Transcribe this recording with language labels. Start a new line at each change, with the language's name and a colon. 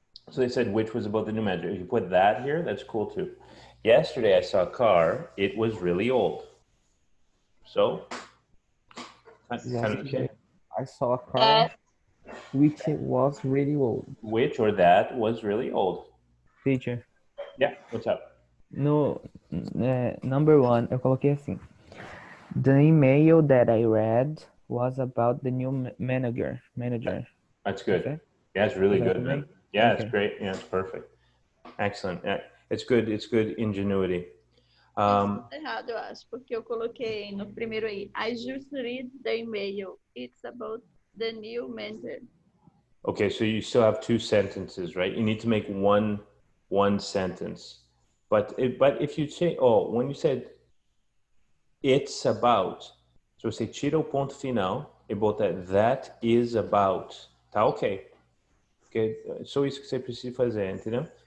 English: So they said which was about the new manager. If you put that here, that's cool too. Yesterday, I saw a car. It was really old. So, Yesterday, I saw a car which was really old. Which or that was really old. Teacher. Yeah, what's up? No, number one,
Portuguese: eu coloquei assim.
English: The email that I read was about the new manager. That's good. Okay. Yeah, it's really good, man. Yeah, Okay. It's great. Yeah, it's perfect. Excellent. Yeah, it's good. It's good ingenuity.
Portuguese: Tá errado, eu acho, porque eu coloquei no primeiro aí.
English: I just read the email. It's about the new manager. Okay, so you still have two sentences, right? You need to make one sentence. But if you say, when you said it's about, so
Portuguese: você tira o ponto final e bota
English: that is about.
Portuguese: Tá ok. Porque é só isso que você precisa fazer, entendeu?